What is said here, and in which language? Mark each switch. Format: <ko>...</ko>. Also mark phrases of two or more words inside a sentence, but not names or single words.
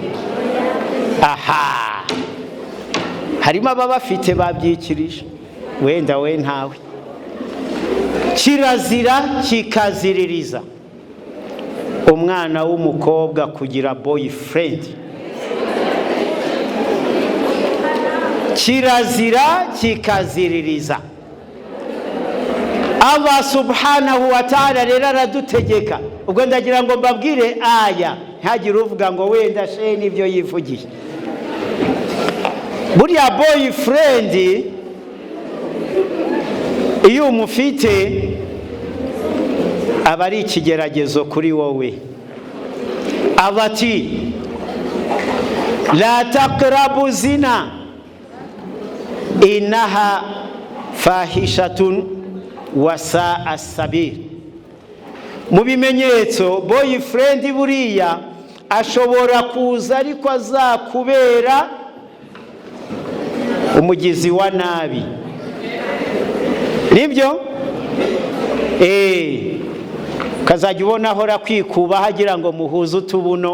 <rw>Aha, harimo ababa bafite babyikirije, wenda we ntawe. kirazira kikaziririza umwana w'umukobwa kugira boyfriend. Kirazira kikaziririza.</rw> <ar>الله سبحانه وتعالى</ar> <rw>rero aradutegeka. Ubwo ndagira ngo mbabwire aya, ntihagire uvuga ngo wenda she nibyo yivugiye. Buriya boyfriend iyo umufite aba ari ikigeragezo kuri wowe.</rw> <ar>Abati لا تقربوا الزنا إنها فاحشة وساء سبيل.</ar> <rw>Mu bimenyetso boyfriend buriya ashobora kuza ariko azakubera umugizi wa nabi. Nibyo? Kazajya ubona ahora kwikuba hagira ngo muhuze utubuno.</rw>